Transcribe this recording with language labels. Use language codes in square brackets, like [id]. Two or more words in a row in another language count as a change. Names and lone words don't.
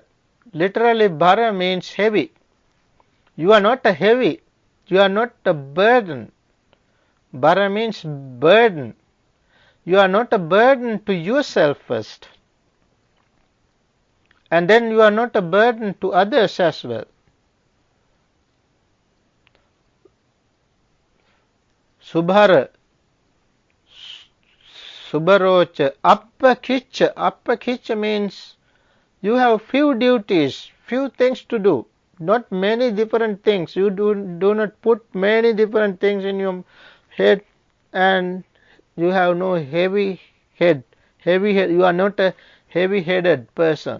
[en] Literally bhara means heavy. You are not a heavy. You are not a burden. Bhara means burden. You are not a burden to yourself first. And then you are not a burden to others as well. Subhara. [pi] Subharocha. Appakicha. [en] Appakicha means you have few duties, few things to do, not many different things. You do not put many different things in your head, and you have no heavy head. You are not a heavy-headed person.